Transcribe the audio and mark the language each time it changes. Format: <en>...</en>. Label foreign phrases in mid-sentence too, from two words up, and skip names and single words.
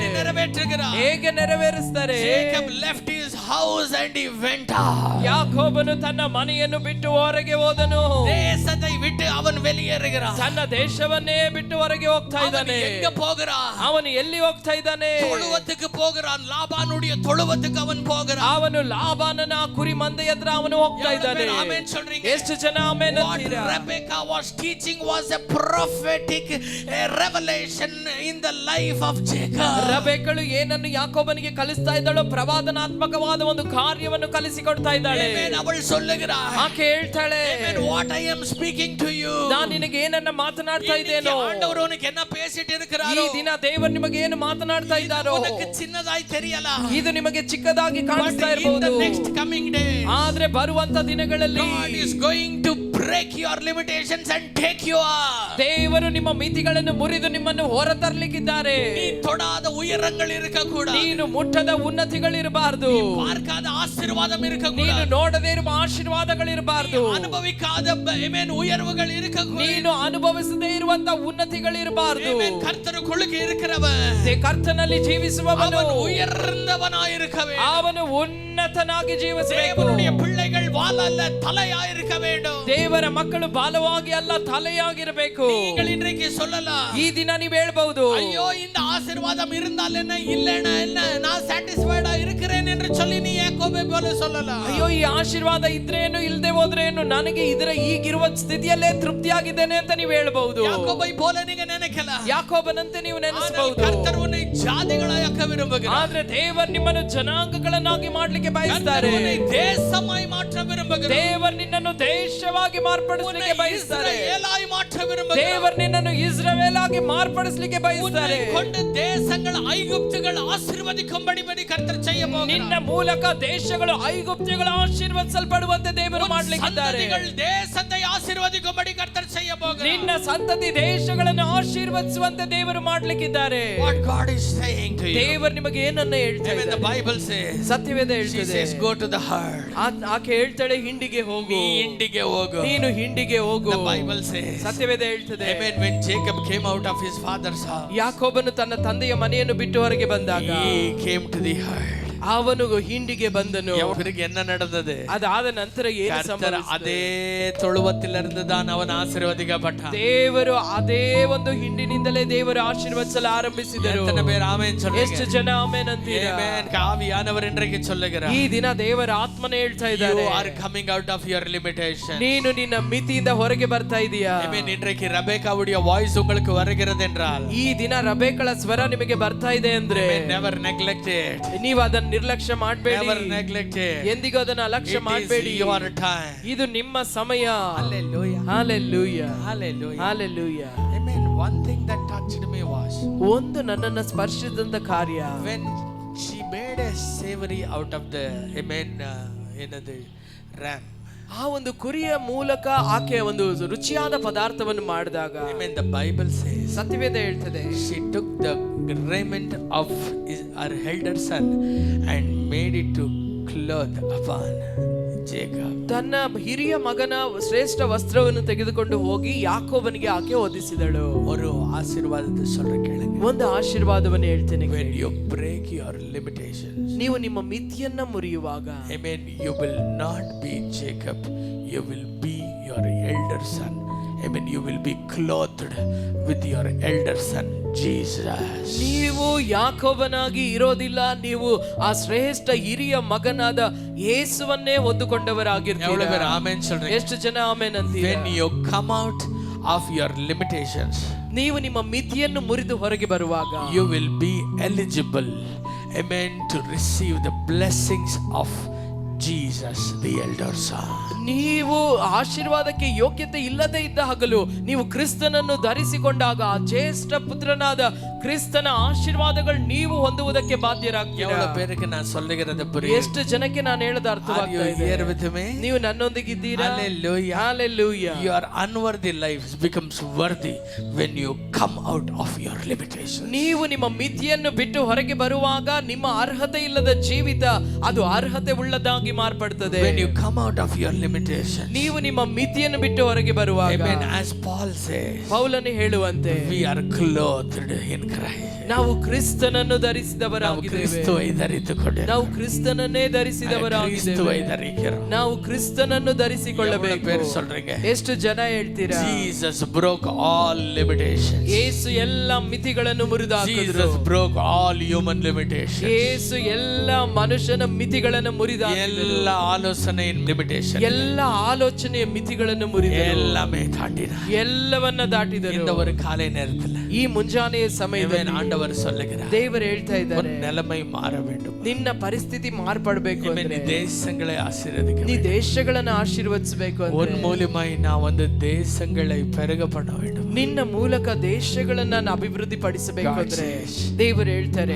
<ta>நிறைவேற்றுகிறார்.</ta> <kn>ಹೇಗೆ ನೆರವೇರಿಸ್ತಾರೆ?</kn> <en>Jacob left his house and he went out.</en> <kn>ಯಾಕೋಬನು ತನ್ನ ಮನೆಯನ್ನು ಬಿಟ್ಟು ಹೊರಗೆ ಹೋದನು.</kn> <ta>தேசத்தை விட்டு அவன் வெளியேறுகிறான்.</ta> <kn>ತನ್ನ ದೇಶವನ್ನೇ ಬಿಟ್ಟು ಹೊರಗೆ ಹೋಗ್ತಾ ಇದ್ದಾನೆ.</kn> <ta>எங்க போகிறான்?</ta> <kn>ಅವನು ಎಲ್ಲಿ ಹೋಗ್ತಾ ಇದ್ದಾನೆ?</kn> <ta>தொழுவத்துக்கு போகிறான். லாபானுடைய தொழுவத்துக்கு அவன் போகிறான்.</ta> <kn>ಅವನು ಲಾಬಾನನ ಕುರಿ ಮಂದೆಯ ಹತ್ರ ಅವನು ಹೋಗ್ತಾ ಇದ್ದಾನೆ.</kn> <ta>ಆಮೆನ್ சொல்றீங்க?</ta> <kn>ಎಷ್ಟು ಜನ ಆಮೆನ್ ಅಂತೀರಾ?</kn> <en>What Rebecca was teaching was a prophetic revelation in the life of Jacob.</en> <kn>ರೆಬೆಕ್ಕಳು ಏನನ್ನು ಯಾಕೋಬನಿಗೆ ಕಲಿಸ್ತಾ ಇದ್ದಾಳೋ ಪ್ರವಾದನಾತ್ಮಕವಾದ ಒಂದು ಕಾರ್ಯವನ್ನು ಕಲಿಸಿಕೊಡ್ತಾ ಇದ್ದಾಳೆ. ಆಮೆನ್. ಅವಳು சொல்லுகிறாள். ಆಕೆ ಹೇಳ್ತಾಳೆ,</kn> <en>Amen. What I am speaking to you.</en> <kn>ನಾನು ನಿನಗೆ ಏನನ್ನ ಮಾತನಾಡ್ತಾ ಇದ್ದೇನೋ,</kn> <ta>ஆண்டவர் உனக்கு என்ன பேசிட்டு</ta> <kn>ಈ</kn> <ta>இருக்கிறாரோ,</ta> <kn>ದಿನ ದೇವರು ನಿಮಗೆ ಏನು ಮಾತನಾಡ್ತಾ ಇದ್ದಾರೋ,</kn> <ta>உனக்கு சின்னதாய் தெரியலாம்.</ta> <kn>ಇದು ನಿಮಗೆ ಚಿಕ್ಕದಾಗಿ ಕಾಣಿಸ್ತಾ</kn> <en>But in the</en> <kn>ಇರಬಹುದು.</kn> <en>next coming days,</en> <kn>ಆದ್ರೆ ಬರುವಂತ ದಿನಗಳಲ್ಲಿ</kn> <en>God is going to break your limitations and take you up.</en> <kn>ದೇವರು ನಿಮ್ಮ ಮಿತಿಗಳನ್ನು ಮುರಿದು ನಿಮ್ಮನ್ನು ಹೊರತರಲಿಕ್ಕಿದ್ದಾರೆ.</kn> <ta>நீ தொடாத உயரங்கள் இருக்க கூடாது.</ta> <kn>ನೀನು ಮುಟ್ಟದ ಉನ್ನತಿಗಳಿರಬಾರದು.</kn> <ta>பார்க்காத ஆசீர்வாதம் இருக்க</ta> <kn>ನೀನು</kn> <ta>கூடாது.</ta> <kn>ನೋಡದೇ ಇರುವ ಆಶೀರ್ವಾದಗಳಿರಬಾರದು.</kn> <ta>அனுபவிக்காத amen உயர்வுகள் இருக்க கூடாது.</ta> <kn>ನೀನು ಅನುಭವಿಸದೇ ಇರುವಂತ ಉನ್ನತಿಗಳಿರಬಾರದು.</kn> <ta>amen. கர்த்தருக்குள்ளுக்கு இருக்கிறவன்</ta> <kn>ಕರ್ತನಲ್ಲಿ ಜೀವಿಸುವವನು</kn> <ta>அவன் உயர்ந்தவனாய் இருக்க வேண்டும்.</ta> <kn>ಅವನು ಉನ್ನತನಾಗಿ ಜೀವಿಸಬೇಕು.</kn> <ta>தேவனுடைய பிள்ளைகள் வால் அல்ல தலையாய் இருக்க வேண்டும்.</ta> <kn>ದೇವರ ಮಕ್ಕಳು ಬಾಲವಾಗಿ ಅಲ್ಲ ತಲೆಯಾಗಿರಬೇಕು.</kn> <ta>நீங்கள் இன்றைக்கு சொல்லலாம்,</ta> <kn>ಈ ದಿನ ನೀವು ಹೇಳ್ಬಹುದು,</kn> <ta>ஐயோ இந்த ஆசீர்வாதம் இருந்தால் என்ன இல்லைனா என்ன, நான் சாட்டிஸ்ஃபைடா இருக்கிறேன் என்று சொல்லி நீ யாக்கோபை போல சொல்லலாம்.</ta> <kn>ಅಯ್ಯೋ ಈ ಆಶೀರ್ವಾದ ಇದ್ರೇನು ಇಲ್ಲದೆ ಹೋದ್ರೇನು, ನನಗೆ ಇದರ ಈಗಿರುವ ಸ್ಥಿತಿಯಲ್ಲೇ ತೃಪ್ತಿಯಾಗಿದ್ದೇನೆ ಅಂತ ನೀವು ಹೇಳ್ಬಹುದು.</kn> <ta>யாக்கோபை போல நீங்க நினைக்கலாம்.</ta> <kn>ಯಾಕೋಬನಂತೆ ನೀವು ನೆನೆಸಬಹುದು.</kn> <ta>கர்த்தர் உன்னை ஜாதிகளாக்க விரும்புகிறார்.</ta> <kn>ಆದ್ರೆ ದೇವರು ನಿಮ್ಮನ್ನು ಜನಾಂಗಗಳನ್ನಾಗಿ ಮಾಡ್ಲಿಕ್ಕೆ ಬಯಸ್ತಾರೆ.</kn> <ta>உன்னை தேசமாய் மாற்ற விரும்புகிறார்.</ta> <kn>ದೇವರು ನಿನ್ನನ್ನು ದೇಶವಾಗಿ ಮಾರ್ಪಡಿಸಲಿಕ್ಕೆ ಬಯಸ್ತಾರೆ.</kn> <ta>இஸ்ரவேலாய் மாற்ற விரும்புகிறார்.</ta> <kn>ದೇವರು ನಿನ್ನನ್ನು ಇಸ್ರಾಯೇಲಾಗಿ ಮಾರ್ಪಡಿಸಲಿಕ್ಕೆ ಬಯಸ್ತಾರೆ.</kn> <ta>கொண்டு தேசங்கள் ஐகுப்துகள் ஆசீர்வதிக்கும்படி கர்த்தர் செய்ய போகிறார்.</ta> <kn>ನಿನ್ನ ಮೂಲಕ ದೇಶಗಳು ಐಗುಪ್ತ್ಯಗಳು ಆಶೀರ್ವದಿಸಲ್ಪಡುವಂತೆ ದೇವರು ಮಾಡಲಿಕ್ಕಿದ್ದಾರೆ.</kn> <ta>தேசத்தை ஆசீர்வதிக்கும்படி கர்த்தர் செய்ய போகிறார்.</ta> <kn>ನಿನ್ನ ಸಂತತಿ ದೇಶಗಳನ್ನು ಆಶೀರ್ವದಿಸುವಂತೆ ದೇವರು ಮಾಡಲಿಕ್ಕಿದ್ದಾರೆ.</kn> <en>What God is saying to you.</en> <kn>ದೇವರು ನಿಮಗೆ ಏನನ್ನ ಹೇಳ್ತಾ</kn> <en>Even the</en> <kn>ಇದ್ದಾರೆ?</kn> <en>Bible says,</en> <kn>ಸತ್ಯವೇದ</kn> <en>she</en> <kn>ಹೇಳ್ತದೆ,</kn> <en>says go to the heart.</en> <kn>ಆಕೆ ಹೇಳ್ತಾಳೆ ಹಿಂಡಿಗೆ ಹೋಗು. ನೀ ಹಿಂಡಿಗೆ ಹೋಗು. ನೀನು ಹಿಂಡಿಗೆ ಹೋಗು.</kn> <en>The Bible says,</en> <kn>ಸತ್ಯವೇದ ಹೇಳ್ತದೆ,</kn> <en>amen, when Jacob came out of his father's house,</en> <kn>ಯಾಕೋಬನು ತನ್ನ ತಂದೆಯ ಮನೆಯನ್ನು ಬಿಟ್ಟು ಹೊರಗೆ ಬಂದಾಗ</kn> <en>he came to the heart.</en> <kn>ಅವನು ಹಿಂಡಿಗೆ ಬಂದನು.</kn> <ta>அவருக்கு என்ன நடந்தது?</ta> <kn>ಅದಾದ ನಂತರ ಏನು</kn> <ta>கர்த்தர்</ta> <kn>ಸಂಭವಿಸಿತು?</kn> <ta>அதே தொழுவத்திலிருந்து தான் அவன் ஆசீர்வதிக்கப்பட்டான்.</ta> <kn>ದೇವರು ಅದೇ ಒಂದು ಹಿಂಡಿನಿಂದಲೇ ದೇವರು ಆಶೀರ್ವದಿಸಲು ಆರಂಭಿಸಿದರು.</kn> <ta>எத்தனை பேர் ஆமென் சொல்றீங்க?</ta> <kn>ಎಷ್ಟು ಜನ ಆಮೆನ್ ಅಂತೀರಾ?</kn> <ta>Amen. ஆவியானவர் இன்றைக்கு சொல்லுகிறார்,</ta> <kn>ಈ ದಿನ ದೇವರ ಆತ್ಮನೇ ಹೇಳ್ತಾ</kn> <en>you</en> <kn>ಇದ್ದಾರೆ,</kn> <en>are coming out of your limitation.</en> <kn>ನೀನು ನಿನ್ನ ಮಿತಿಯಿಂದ ಹೊರಗೆ ಬರ್ತಾ ಇದೀಯಾ.</kn> <en>Amen.</en> <ta>இன்றைக்கு ரெபெக்காவுடைய வாய்ஸ் உங்களுக்கு வருகிறது என்றால்,</ta> <kn>ಈ ದಿನ ರಬೇಕಳ ಸ್ವರ ನಿಮಗೆ ಬರ್ತಾ ಇದೆ ಅಂದ್ರೆ,</kn> <en>never neglect it.</en> <kn>ನೀವು ಅದನ್ನ ನಿರ್ಲಕ್ಷ್ಯ ಮಾಡಬೇಡಿ.</kn> <en>Never neglect it.</en> <kn>ಎಂದಿಗೂ ಅದನ್ನ ಅಲಕ್ಷ್ಯ</kn> <en>It</en> <kn>ಮಾಡಬೇಡಿ.</kn> <en>is your time.</en> <kn>ಇದು ನಿಮ್ಮ ಸಮಯ.</kn> <en>Hallelujah. Hallelujah. Hallelujah. Hallelujah. Amen. One thing that touched me was</en> <kn>ಒಂದು ನನ್ನನ್ನು ಸ್ಪರ್ಶಿಸಿದಂತ ಕಾರ್ಯ,</kn> <en>when she made a savory out of the ram.</en> <kn>ಆ ಒಂದು ಕುರಿಯ ಮೂಲಕ ಆಕೆ ಒಂದು ರುಚಿಯಾದ ಪದಾರ್ಥವನ್ನು ಮಾಡಿದಾಗ,</kn> <en>Amen. The Bible says</en> <kn>ಸತ್ಯವೇದ ಹೇಳ್ತದೆ,</kn> <en>she took the raiment of her elder son and made it to cloth upon Jacob.</en> <kn>ತನ್ನ ಹಿರಿಯ ಮಗನ ಶ್ರೇಷ್ಠ ವಸ್ತ್ರವನ್ನು ತೆಗೆದುಕೊಂಡು ಹೋಗಿ ಯಾಕೋಬನಿಗೆ ಆಕೆ ಹೊದಿಸಿದಳು.</kn> <ta>ஒரு ஆசீர்வாதத்தை சொல்ற கேளுங்க.</ta> <kn>ಒಂದು ಆಶೀರ್ವಾದವನ್ನು ಹೇಳ್ತೇನೆ.</kn> <en>When you break your limitations,</en> <kn>ನೀವು ನಿಮ್ಮ ಮಿತಿಯನ್ನ ಮುರಿಯುವಾಗ,</kn> <en>amen, you will not be Jacob, you will be your elder son. Amen. You will be clothed with your elder son Jesus.</en> <kn>ನೀವು ಯಾಕೋಬನಾಗಿ ಇರೋದಿಲ್ಲ, ನೀವು ಆ ಶ್ರೇಷ್ಠ ಹಿರಿಯ ಮಗನಾದ ಯೇಸುವನ್ನೇ ಹೊಂದಿಕೊಂಡವರಾಗಿರ್ತೀರಾ.</kn> <ta>ಆಮೆನ್ சொல்றீங்க?</ta> <kn>ಎಷ್ಟು ಜನ ಆಮೆನ್ ಅಂತೀರಾ?</kn> <en>When you come out of your limitations,</en> <kn>ನೀವು ನಿಮ್ಮ ಮಿತಿಯನ್ನು ಮುರಿದು ಹೊರಗೆ ಬರುವಾಗ,</kn> <en>you will be eligible, amen, to receive the blessings of Jesus, the elder son.</en> <kn>ನೀವು ಆಶೀರ್ವಾದಕ್ಕೆ ಯೋಗ್ಯತೆ ಇಲ್ಲದೆ ಇದ್ದ ಹಗಲು ನೀವು ಕ್ರಿಸ್ತನನ್ನು ಧರಿಸಿಕೊಂಡಾಗ ಆ ಜ್ಯೇಷ್ಠ ಪುತ್ರನಾದ ಕ್ರಿಸ್ತನ ಆಶೀರ್ವಾದಗಳು ನೀವು ಹೊಂದುವುದಕ್ಕೆ ಬಾಧ್ಯರಾಗ್ತೀರಾ.</kn> <ta>எவ்வளவு பேருக்கு நான் சொல்லுகிறது புரியுது?</ta> <kn>ಎಷ್ಟು ಜನಕ್ಕೆ ನಾನು ಹೇಳದ ಅರ್ಥವಾಗ್ತಾ ಇದೆ?</kn> <en>Here with me?</en> <kn>ನೀವು ನನ್ನೊಂದಿಗಿದ್ದೀರಾ?</kn> <en>Hallelujah. Hallelujah. Your unworthy life becomes worthy when you come out of your limitations.</en> <kn>ನೀವು ನಿಮ್ಮ ಮಿತಿಯನ್ನು ಬಿಟ್ಟು ಹೊರಗೆ ಬರುವಾಗ ನಿಮ್ಮ ಅರ್ಹತೆ ಇಲ್ಲದ ಜೀವಿತ ಅದು ಅರ್ಹತೆ ಉಳ್ಳದಾಗಿ ಮಾರ್ಪಡುತ್ತದೆ.</kn> <en>When you come out of your limitations.</en> <kn>ನೀವು ನಿಮ್ಮ ಮಿತಿಯನ್ನು ಬಿಟ್ಟು ಹೊರಗೆ ಬರುವಾಗ,</kn> <en>Amen. As Paul says,</en> <kn>ಪೌಲನು ಹೇಳುವಂತೆ,</kn> <en>we are clothed in Christ.</en> <kn>ನಾವು ಕ್ರಿಸ್ತನನ್ನು ನಾವು ಧರಿಸಿದವರಾಗಿದ್ದೇವೆ. ಕ್ರಿಸ್ತುவை ಧರಿಸಿಕೊಂಡಿದ್ದೇವೆ. ನಾವು ಕ್ರಿಸ್ತನನ್ನೇ ಧರಿಸಿದವರಾಗಿದ್ದೇವೆ. ನಾವು ಕ್ರಿಸ್ತನನ್ನು ಧರಿಸಿಕೊಳ್ಳಬೇಕು.</kn> <ta>பேர் சொல்றீங்க?</ta> <kn>ಎಷ್ಟು ಜನ ಹೇಳ್ತೀರಾ?</kn> <en>Jesus broke all limitations.</en> <kn>ಯೇಸು ಎಲ್ಲ ಮಿತಿಗಳನ್ನು ಮುರಿದಾಕಿದ್ರು.</kn> <en>Jesus broke all human limitations.</en> <kn>ಯೇಸು ಎಲ್ಲ ಮನುಷ್ಯನ ಮಿತಿಗಳನ್ನು ಮುರಿದಾಕಿದ್ರು. ಎಲ್ಲ ಆಲೋಚನೆಯ ಲಿಮಿಟೇಷನ್, ಎಲ್ಲ ಆಲೋಚನೆಯ ಮಿತಿಗಳನ್ನು ಮುರಿದರು.</kn> <ta>எல்லாமே தாண்டினார்.</ta> <kn>ಎಲ್ಲವನ್ನ ದಾಟಿದರು.</kn> <ta>இந்த ஒரு காலை நேரத்துல</ta> <kn>ಈ ಮುಂಜಾನೆಯ ಸಮಯದಲ್ಲಿ</kn> <ta>ஆண்டவர் சொல்லுகிறார்,</ta> <kn>ದೇವರು ಹೇಳ್ತಾ ಇದ್ದಾರೆ,</kn> <ta>நிலைமை மாற வேண்டும்.</ta> <kn>ನಿನ್ನ ಪರಿಸ್ಥಿತಿ ಮಾರ್ಪಡಬೇಕು ಅಂದ್ರೆ</kn> <ta>நீ தேசங்களை ஆசீர்வதிக்க</ta> <kn>ನೀ</kn> <ta>வேண்டும்.</ta> <kn>ದೇಶಗಳನ್ನು ಆಶೀರ್ವದಿಸಬೇಕು</kn> <ta>உன்</ta> <kn>ಅಂದ್ರೆ</kn> <ta>மூலமாய் நான் வந்து தேசங்களை பெருக பண்ண வேண்டும்.</ta> <kn>ನಿನ್ನ ಮೂಲಕ ದೇಶಗಳನ್ನ ನಾನು ಅಭಿವೃದ್ಧಿ ಪಡಿಸಬೇಕು ಅಂದ್ರೆ ದೇವರು ಹೇಳ್ತಾರೆ,</kn>